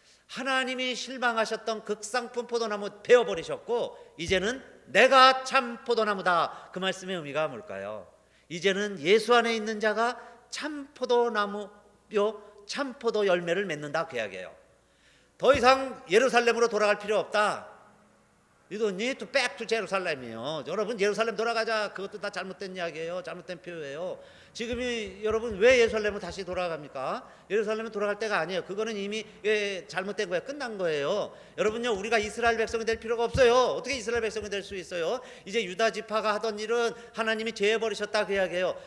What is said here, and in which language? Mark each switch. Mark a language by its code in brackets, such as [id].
[ko] 하나님이 실망하셨던 극상품 포도나무 베어버리셨고 이제는 내가 참 포도나무다. 그 말씀의 의미가 뭘까요? 이제는 예수 안에 있는 자가 참 포도나무요 참 포도 열매를 맺는다, 그 이야기예요. 더 이상 예루살렘으로 돌아갈 필요 없다. [en] You don't need to back to Jerusalem이에요. [ko] 여러분 예루살렘 돌아가자, 그것도 다 잘못된 이야기예요. 잘못된 표현이에요. 지금이 여러분 왜 예루살렘으로 다시 돌아갑니까? 예루살렘은 돌아갈 때가 아니에요. 그거는 이미 잘못된 거예요. 끝난 거예요. 여러분요, 우리가 이스라엘 백성이 될 필요가 없어요. 어떻게 이스라엘 백성이 될 수 있어요? 이제 유다 지파가 하던 일은 하나님이 제해버리셨다, 그 이야기예요.